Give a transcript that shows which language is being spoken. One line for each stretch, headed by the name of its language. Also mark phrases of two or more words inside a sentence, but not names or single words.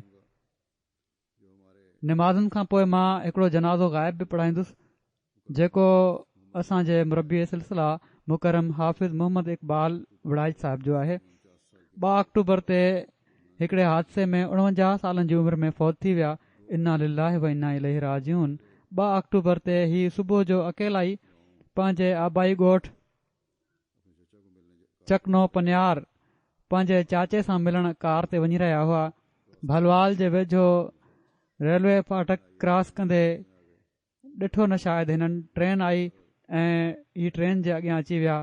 Sindhi: निमाज़ुनि खां पोइ मां हिकिड़ो जनाज़ो ग़ाइब बि पढ़ाईंदुसि, जेको असांजे मुरबी सिलसिला मुकरम हाफ़िज़ मोहम्मद इक़बाल वड़ाइज साहिब जो आहे। 2 अक्टूबर ते हिकिड़े हादसे में 49 सालनि जी उमिरि में फ़ौत थी विया।
Arabic: إنا لله وإنا إليه راجعون.
Sindhi: 2 अक्टूबर ते ही सुबुह जो अकेला ई पंहिंजे आबाई ॻोठ चकनो पनियार पंहिंजे चाचे सां मिलण कार ते वञी रहिया हुआ। भलवाल जे वेझो रेलवे फाटक क्रॉस कंदे ॾिठो न शायदि हिननि ट्रेन आई ऐं ही ट्रेन जे अॻियां अची विया।